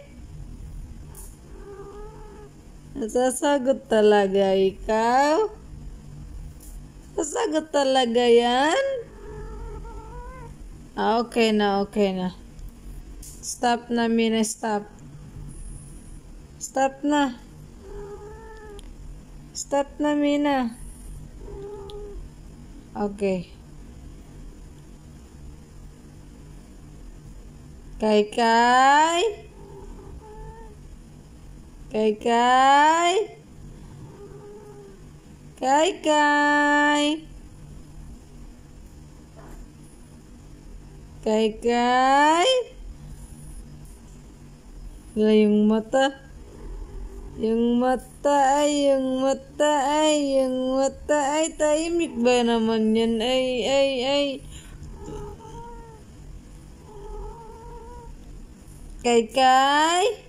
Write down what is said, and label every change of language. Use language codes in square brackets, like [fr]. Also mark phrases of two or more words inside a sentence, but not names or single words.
[tl] Nasasagot talaga ikaw? Nasasagot talaga yan? Okay na, okay na. Stop na, Mina, stop. Stop na. Stop na, Mina. Okay. Kai-kai? Kai-kai? Kai-kai? Kai-kai? Wala yung mata. Yung mata ay tahimik ba naman yan? Ay. Kai-kai?